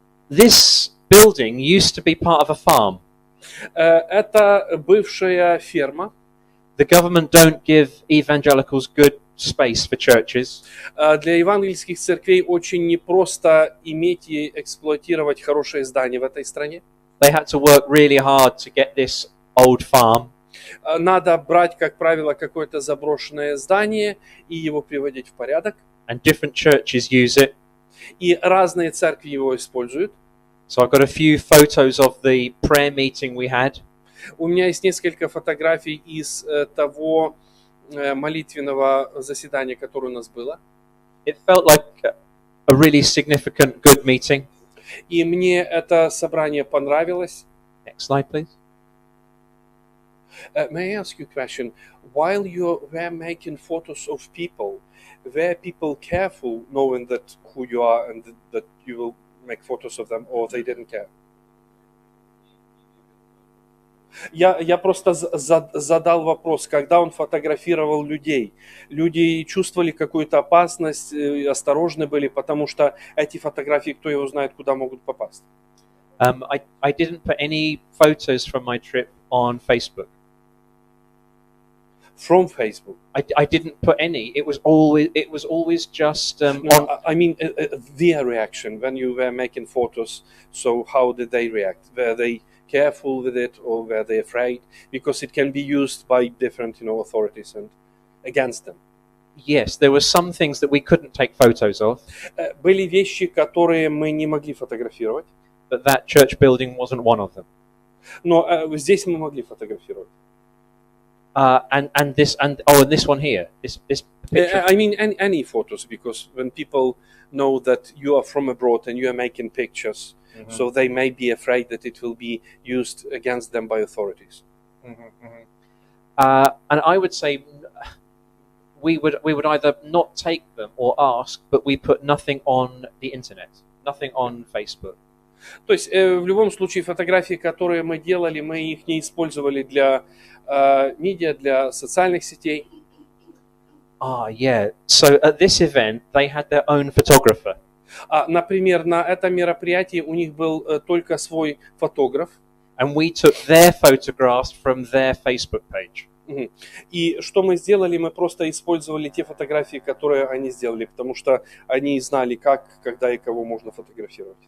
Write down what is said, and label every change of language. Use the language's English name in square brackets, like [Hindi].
[English] This building used to be part of a farm. [Russian] Это бывшая ферма. [English] The government don't give evangelicals good space for churches. [Russian] Для евангельских церквей очень непросто иметь и эксплуатировать хорошее здание в этой стране. [English] They had to work really hard to get this old farm. [Russian] Надо брать, как правило, какое-то заброшенное здание и его приводить в порядок. [English] And different churches use it. [Russian] И разные церкви его используют. [English] So I've got a few photos of the prayer meeting we had. [Russian] У меня есть несколько фотографий из того молитвенного заседания, которое у нас было. [English] It felt like a really significant, good meeting. [Russian] И мне это собрание понравилось. [English] Next slide, please. May I ask you a question? While you were making photos of people, were people careful knowing that who you are and that you will make photos of them, or they didn't care? [Russian] Я просто задал вопрос, когда он фотографировал людей. Люди чувствовали какую-то опасность, осторожны были, потому что эти фотографии, кто его знает, куда могут попасть. [English] I didn't put any photos from my trip on Facebook. From Facebook. I didn't put any. It was always just. I mean, their reaction when you were making photos. So how did they react? Were they careful with it, or were they afraid? Because it can be used by different, authorities and against them. Yes, there were some things that we couldn't take photos of. [Russian] Были вещи, которые мы не могли фотографировать. [English] But that church building wasn't one of them. [Russian] Но здесь мы могли фотографировать. [English] And this one here, this picture. I mean, any photos, because when people know that you are from abroad and you are making pictures, so they may be afraid that it will be used against them by authorities. And I would say we would either not take them or ask, but we put nothing on the internet, nothing on Facebook. [Russian] То есть в любом случае фотографии, которые мы делали, мы их не использовали для медиа, для социальных сетей. [English] Yeah. So at this event, they had their own photographer. [Russian] Например, на этом мероприятии у них был только свой фотограф. [English] And we took their photographs from their Facebook page. [Russian] И что мы сделали, мы просто использовали те фотографии, которые они сделали, потому что они знали, как, когда и кого можно фотографировать.